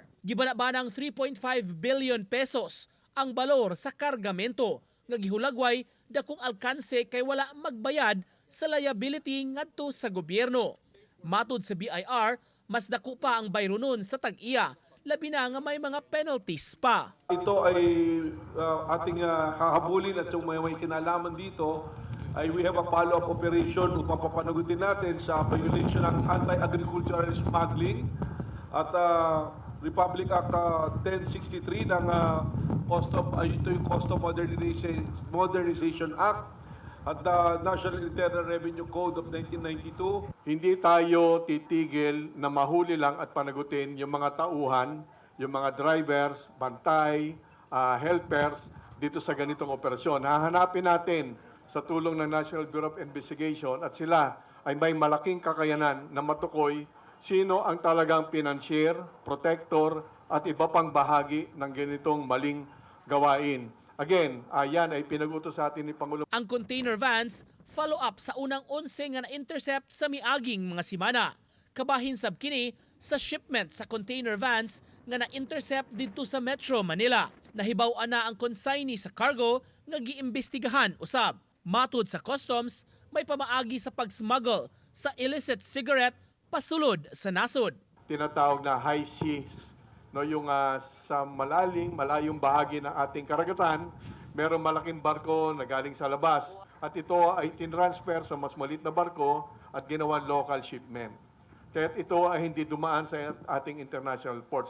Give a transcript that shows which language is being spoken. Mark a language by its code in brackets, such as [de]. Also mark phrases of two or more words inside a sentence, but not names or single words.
[ceb] Gibana-banang 3.5 billion pesos ang balor sa kargamento nga gihulagway dakong alkanse kay wala magbayad sa liability ngadto sa gobyerno. Matud sa BIR, mas dako pa ang bayronon sa tag-iya, labi na nga may mga penalties pa. [tl] Ito ay ating hahabulin at yung may kinalaman dito ay [en] we have a follow-up operation [tl] upang papanagutin natin sa violation ng anti-agricultural smuggling at Republic Act 1063 ng ito yung Custom Modernization Act at the National Internal Revenue Code of 1992. Hindi tayo titigil na mahuli lang at panagutin yung mga tauhan, yung mga drivers, bantay, helpers dito sa ganitong operasyon. Hahanapin natin sa tulong ng National Bureau of Investigation at sila ay may malaking kakayanan na matukoy sino ang talagang financier, protector at iba pang bahagi ng ganitong maling gawain. Again, yan ay pinag-utos sa atin ni Pangulo. [ceb] Ang [en] container vans follow-up [ceb] sa unang 11 nga na-intercept sa miaging mga simana. Kabahin sab kini sa shipment sa [en] container vans [ceb] nga na-intercept dito sa Metro Manila. Nahibaw-an na ang consignee sa cargo nga giimbestigahan usab. Matud sa customs, may pamaagi sa pag-smuggle sa [en] illicit cigarette [ceb] pasulod sa nasod. [tl] Tinatawag na [en] high seas, [tl] no, yung sa malayong bahagi ng ating karagatan, merong malaking barko na galing sa labas. At ito ay tinransfer sa mas maliit na barko at ginawan [en] local shipment. [tl] Kaya ito ay hindi dumaan sa ating [en] international ports.